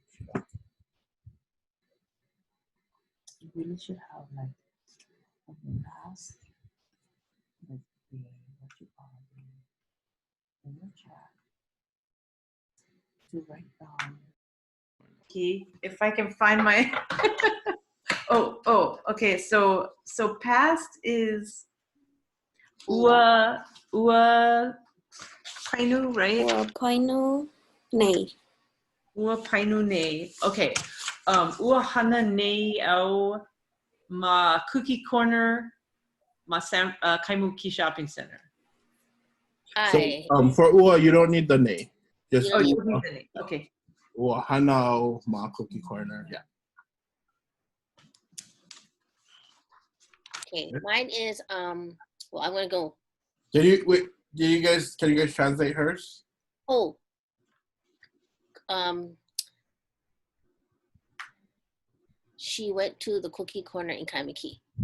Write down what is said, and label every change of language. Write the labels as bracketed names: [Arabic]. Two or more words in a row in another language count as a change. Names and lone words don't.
[English] You really should have like a mask, like what you call it in the chat to write down. If I can find my okay, so past is [Hawaiian] ʻAʻA PAINU, [English] right? [Hawaiian] ʻAʻA PAINU nei. ʻAʻA PAINU nei. Okay. Ua hana nei au ma [English] cookie corner [Hawaiian] ma Kaimuki [English] shopping center. So for ua, you don't need the nei. Just you don't need the nei. Okay. [Hawaiian] Ua hana au ma [English] cookie corner. [Hawaiian] Yeah. [English] Okay, mine is well, I'm gonna go. Can you guys translate hers? Oh. She went to the cookie corner in Kaimuki.